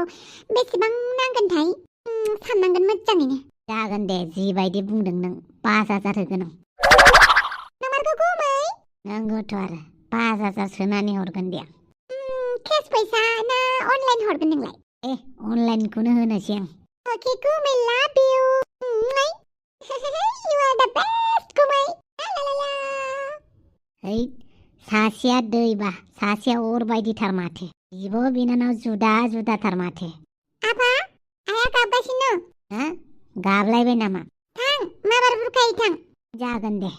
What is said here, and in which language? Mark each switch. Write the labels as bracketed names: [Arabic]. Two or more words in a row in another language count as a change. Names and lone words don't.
[Bodo] बेसेबां नांगोनथाय? साननांगोन मोजाङैनो। जागोन दे जिबायदि बुंदों नों 5,000 होगोन आं। नंमारगौ गुमै? नंगौथ' आरो 5,000 सोनानै हरगोन दे आं। केस फैसा ना अनलाइन हरगोन नोंलाय? अनलाइनखौनो होनोसै आं। [English] Okay गुमै love you. You are the best गुमै। [Bodo] सासेया दैबा सासेया अर बायदिथार माथो। बिब' बिनानाव जुदा जुदाथार माथो। आफा आइया गाबगासिनो। गाबलायबाय नामा? थां माबार बुरखायो थां। जागोन दे।